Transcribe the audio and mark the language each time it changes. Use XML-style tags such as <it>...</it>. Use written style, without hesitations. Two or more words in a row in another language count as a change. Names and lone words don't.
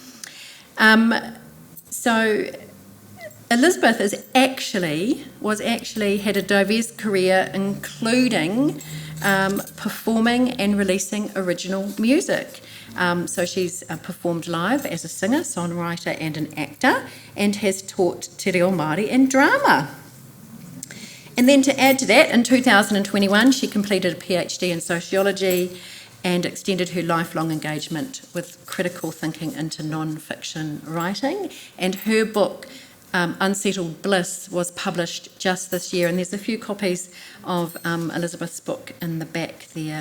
<en>So Elizabeth had a diverse career, including performing and releasing original music. So she's performed live as a singer, songwriter and an actor, and has taught</en> <mi>te reo Māori</mi> <en>and drama. And then to add to that, in 2021 she completed a PhD in sociology and extended her lifelong engagement with critical thinking into non-fiction writing. And her book, Unsettled Bliss, was published just this year, and there's a few copies of Elizabeth's book in the back there.</en>